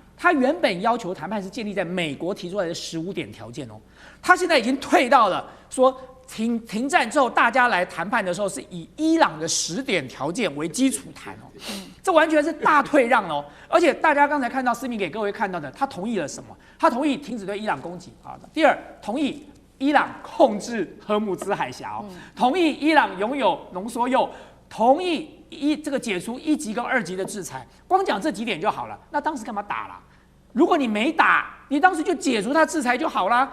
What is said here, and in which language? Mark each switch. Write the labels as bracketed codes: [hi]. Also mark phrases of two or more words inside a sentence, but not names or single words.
[zh] 他原本要求談判是建立在美國提出來的15點條件哦，他現在已經退到了說停戰之後，大家來談判的時候是以伊朗的10點條件為基礎談哦，這完全是大退讓哦。而且大家剛才看到思明給各位看到的，他同意了什麼？他同意停止對伊朗攻擊啊。第二，同意伊朗控制荷姆茲海峽哦，同意伊朗擁有濃縮鈾，同意這個解除1級跟2級的制裁。光講這幾點就好了。那當時幹嘛打了？如果你沒打，你當時就解除它制裁就好啦。